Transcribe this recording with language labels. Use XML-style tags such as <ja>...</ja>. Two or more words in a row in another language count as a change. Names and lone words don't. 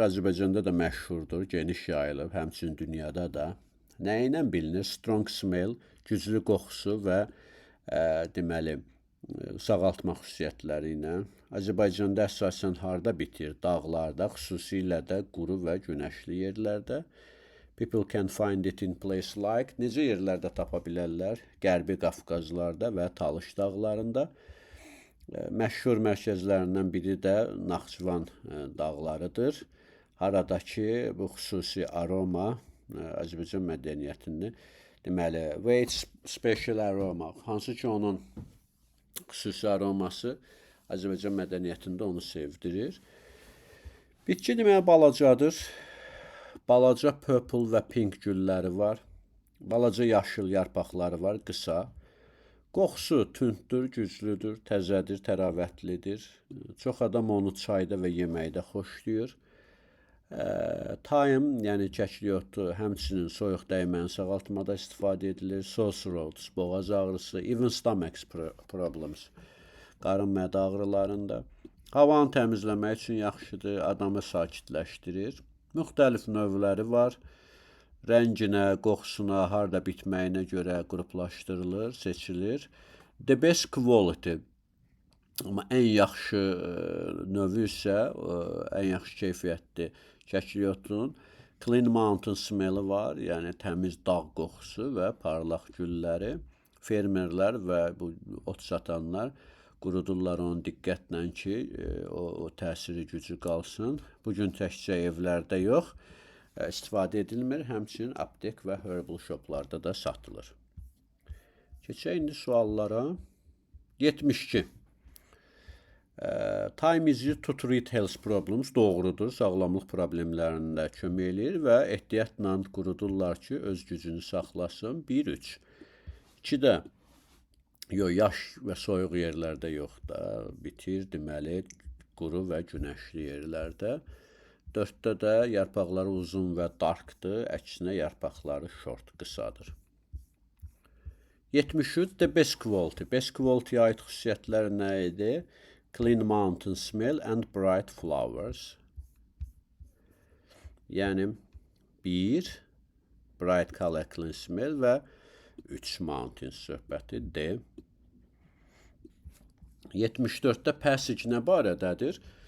<az>Azərbaycanda da məşhurdur, geniş yayılıb, həmçinin dünyada da. Nə ilə bilinir?</az> <en>Strong smell,</en> <az>güclü qoxusu və deməli, sağaltma xüsusiyyətləri ilə. Azərbaycanda əsasən harda bitir? Dağlarda, xüsusilə də quru və günəşli yerlərdə.</az> <en>People can find it in place like.</en> <az>Necə yerlərdə tapa bilərlər? Qərbi Qafqazlarda və Talış dağlarında. Məşhur mərkəzlərindən biri də Naxçıvan dağlarıdır. Haradakı bu xüsusi aroma Azərbaycan mədəniyyətini, deməli,</az> <en>with special aroma,</en> <az>hansı ki onun xüsusi aroması Azərbaycan mədəniyyətində onu sevdirir. Bitki deməli balacadır. Balaca purple və pink gülləri var. Balaca yaşıl yarpaqları var, qısa. Qoxusu tündür, güclüdür, təzədir, təravətlidir. Çox adam onu çayda və yeməkdə xoşlayır. Thyme, yəni kəkliyotu, həmçinin soyuq dəyməni sağaltmada istifadə edilir.</az> <en>Sore throats,</en> <az>boğaz ağrısı,</az> <en>even stomach problems,</en> <az>qarın mədə ağrılarında. Havanı təmizləmək üçün yaxşıdır, adamı sakitləşdirir. Müxtəlif növləri var. Rənginə, qoxusuna, harda bitməyinə görə qruplaşdırılır, seçilir.</az> <en>The best quality.</en> <az>Amma ən yaxşı növü isə, ən yaxşı keyfiyyətli kəkliyotun</az> <en>Clean Mountain smelli</en> <az>var, yəni təmiz dağ qoxusu və parlaq gülləri. fermerlər və bu ot satanlar qurudurlar onu diqqətlə ki, o təsiri gücü qalsın. Bugün təkcə evlərdə yox, istifadə edilmir, həmçinin aptek və</az> <en>herbal shoplarda</en> <az>da satılır. Keçək indi suallara. 72.</az> <en>Time is used to treat health problems.</en> <az>Doğrudur, sağlamlıq problemlərində kömək eləyir və ehtiyatla qurudurlar ki, öz gücünü saxlasın. 1-3. 2-də, yaş və soyuq yerlərdə yox da, bitir, deməli, quru və günəşli yerlərdə. 4-də də yarpaqları uzun və darkdır, əksinə yarpaqları short, qısadır. 73.</az> <en>The best quality. Best quality-yə</en> <az>aid xüsusiyyətlər nə idi?</az> <en>Clean mountain smell and bright flowers.</en> <az>Yəni, 1,</az> <en>bright color clean smell</en> <az>və 3 mountain söhbəti D. 74-də passage nə barədədir?</az>